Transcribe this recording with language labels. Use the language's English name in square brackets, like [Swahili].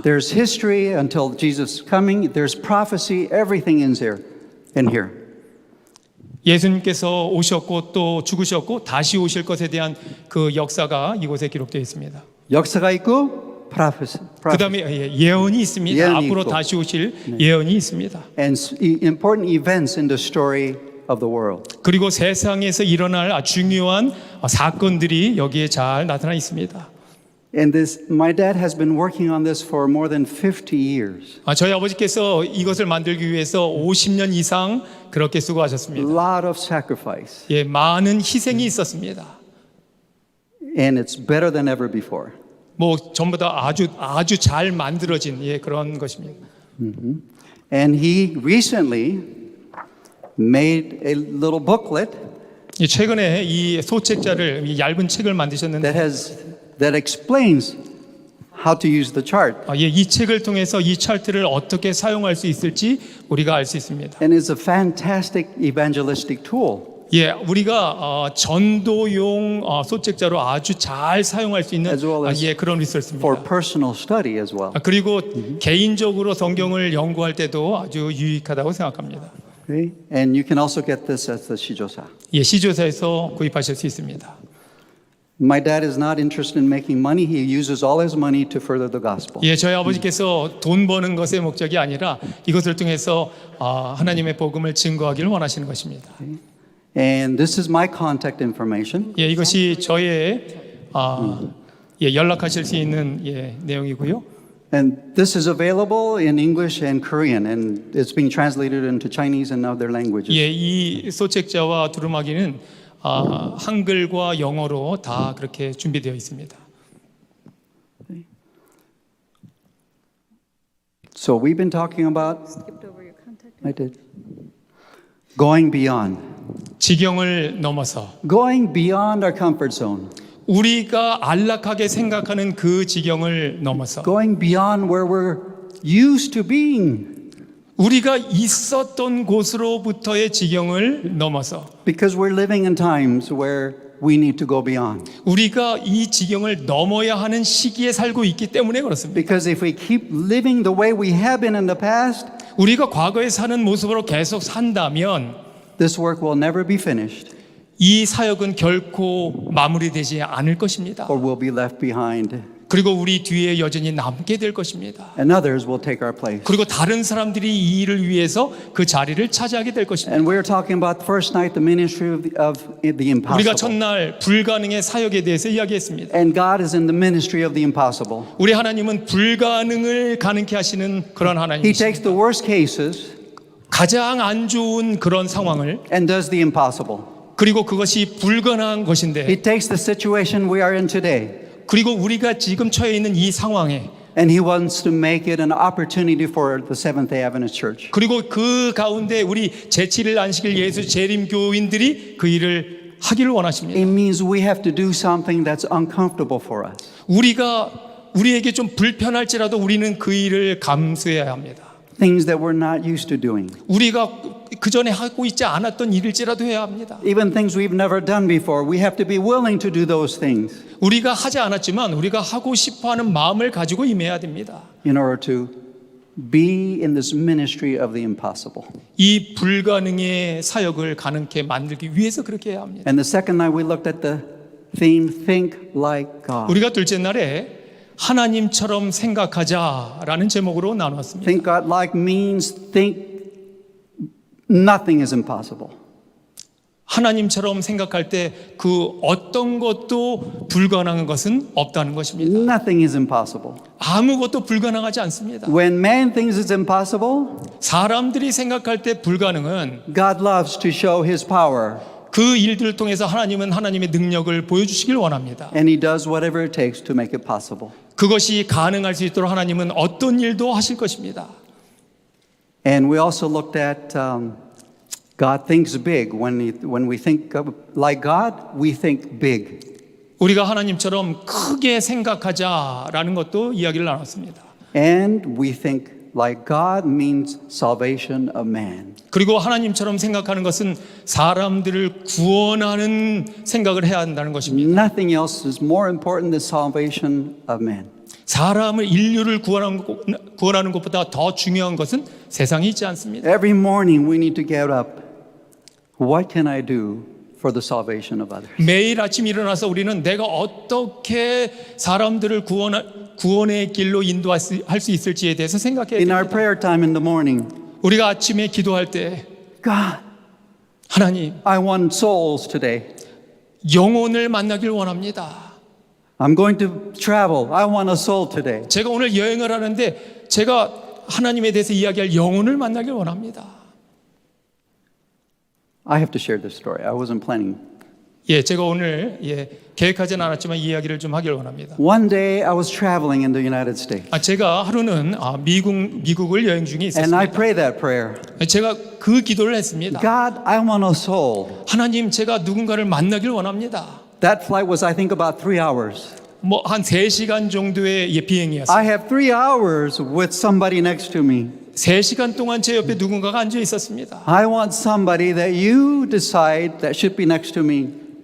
[English] There's history until Jesus coming. There's prophecy. Everything in here. [Korean] 예수님께서 오셨고 또 죽으셨고 다시 오실 것에 대한 그 역사가 이곳에 기록되어 있습니다. 역사가 있고 prophecy. 그다음에 예언이 있습니다. 예언이 앞으로 있고. 다시 오실 예언이 있습니다. [English] And important events in the story of the world. [Korean] 그리고 세상에서 일어날 중요한 사건들이 여기에 잘 나타나 있습니다. [English] And my dad has been working on this for more than 50 years. [Korean] 저희 아버지께서 이것을 만들기 위해서 50년 이상 그렇게 [English] A [Korean] 수고하셨습니다. [English] lot of sacrifice. [Korean] 예, 많은 희생이 있었습니다. [English] And it's better than ever before. [Korean] 뭐 전부 다 아주 잘 만들어진 그런 것입니다. [English] And he recently made a little booklet [Korean] 최근에 이 소책자를 이 얇은 책을 만드셨는데 [English] that explains how to use the chart. [Korean] 이 책을 통해서 이 차트를 어떻게 사용할 수 있을지 우리가 알 수 있습니다. [English] And it's a fantastic evangelistic tool. [Korean] 예, 우리가 전도용 소책자로 아주 잘 사용할 수 있는 [English] As well as [Korean] 그런 [English] for [Korean] 리소스입니다. [English] personal study as well. [Korean] 그리고 개인적으로 성경을 연구할 때도 아주 유익하다고 생각합니다. [English] Okay? And you can also get this at the Shijosa. [Korean] 예, 시조사에서 구입하실 수 있습니다. [English] My dad is not interested in making money. He uses all his money to further the gospel. [Korean] 예, 저희 아버지께서 돈 버는 것의 목적이 아니라 이것을 통해서 하나님의 복음을 증거하기를 원하시는 것입니다. [English] And this is my contact information. [Korean] 예, 이것이 저의 연락하실 수 있는 내용이고요. [English] And this is available in English and Korean, and it's being translated into Chinese and other languages. [Korean] 예, 이 소책자와 두루마기는 한글과 영어로 다 그렇게 준비되어 있습니다. [English] So we've been talking about, Skipped over your contact. I did, going beyond. [Korean] 지경을 넘어서 [English] Going beyond our comfort zone. [Korean] 우리가 안락하게 생각하는 그 지경을 넘어서 [English] Going beyond where we're used to being. [Korean] 우리가 있었던 곳으로부터의 지경을 넘어서 [English] Because we're living in times where we need to go beyond. [Korean] 우리가 이 지경을 넘어야 하는 시기에 살고 있기 때문에 그렇습니다. [English] Because if we keep living the way we have been in the past, [Korean] 우리가 과거에 사는 모습으로 계속 산다면 [English] this work will never be finished [Korean] 이 사역은 결코 마무리되지 않을 것입니다. [English] or we'll be left behind [Korean] 그리고 우리 뒤에 여전히 남게 될 것입니다. [English] and others will take our place. [Korean] 그리고 다른 사람들이 이 일을 위해서 그 자리를 차지하게 될 것입니다. [English] And we're talking about first night the ministry of the [Korean] 우리가 [English] impossible. [Korean] 첫날 불가능의 사역에 대해서 이야기했습니다. [English] And God is in the ministry of the impossible. [Korean] 우리 하나님은 불가능을 가능케 하시는 그런 [English] He [Korean] 하나님이십니다. [English] takes the worst cases [Korean] 가장 안 좋은 그런 상황을 [English] and does the impossible. [Korean] 그리고 그것이 불가능한 것인데 [English] He takes the situation we are in today [Korean] 그리고 우리가 지금 처해 있는 이 상황에 [English] and He wants to make it an opportunity for the Seventh-day Adventist Church. [Korean] 그리고 그 가운데 우리 제7일 안식일 예수 재림 교인들이 그 일을 하기를 원하십니다. [English] It means we have to do something that's uncomfortable for us. [Korean] 우리에게 좀 불편할지라도 우리는 그 일을 감수해야 합니다. [English] Things that we're not used to doing. [Korean] 우리가 그 전에 하고 있지 않았던 일일지라도 해야 합니다. [English] Even things we've never done before, we have to be willing to do those things [Korean] 우리가 하지 않았지만 우리가 하고 싶어하는 마음을 가지고 임해야 됩니다. [English] in order to be in this ministry of the impossible. [Korean] 이 불가능의 사역을 가능케 만들기 위해서 그렇게 해야 합니다. [English] And the second night we looked at the theme, Think Like God. [Korean] 우리가 둘째 날에 하나님처럼 생각하자라는 제목으로 나눴습니다. [English] Think God like means think nothing is impossible. [Korean] 하나님처럼 생각할 때 그 어떤 것도 불가능한 것은 없다는 것입니다. [English] Nothing is impossible. [Korean] 아무것도 불가능하지 않습니다. [English] When man thinks it's impossible, [Korean] 사람들이 생각할 때 불가능은 [English] God loves to show his power. [Korean] 그 일들을 통해서 하나님은 하나님의 능력을 보여주시길 원합니다. [English] And he does whatever it takes to make it possible. [Korean] 그것이 가능할 수 있도록 하나님은 어떤 일도 하실 것입니다. [English] And we also looked at God thinks big. When we think like God, we think big. [Korean] 우리가 하나님처럼 크게 생각하자라는 것도 이야기를 나눴습니다. [English] And we think like God means salvation of man. [Korean] 그리고 하나님처럼 생각하는 것은 사람들을 구원하는 생각을 해야 한다는 것입니다. [English] Nothing else is more important than salvation of man. [Korean] 사람을 인류를 구원하는 것보다 더 중요한 것은 세상에 있지 않습니다. [English] Every morning we need to get up. What can I do for the salvation of others? [Korean] 매일 아침 일어나서 우리는 내가 어떻게 사람들을 구원의 길로 인도할 수 있을지에 대해서 생각해야 [English] In our [Korean] 됩니다. [English] prayer time in the morning, [Korean] 우리가 아침에 기도할 때 [English] God, [Korean] 하나님 [English] I want souls today. [Korean] 영혼을 만나길 원합니다. [English] I'm going to travel. I want a soul today. [Korean] 제가 오늘 여행을 하는데 제가 하나님에 대해서 이야기할 영혼을 만나길 원합니다. [English] I have to share this story. I wasn't planning. [Korean] 제가 오늘 계획하진 않았지만 이 이야기를 좀 하길 원합니다. [English] One day I was traveling in the United States. [Korean] 제가 하루는 미국을 여행 중에 [English] And I [Korean] 있었습니다. [English] prayed that prayer. [Korean] 제가 그 기도를 했습니다. [English] God, I want a soul. [Korean] 하나님, 제가 누군가를 만나길 원합니다. [English] That flight was, I think, about 3 hours. [Korean] 한 3시간 정도의 비행이었어요. [English] I have 3 hours with somebody next to me. [Korean] 3시간 동안 제 옆에 누군가가 앉아 있었습니다. [English] I want somebody that you decide that should be next to me.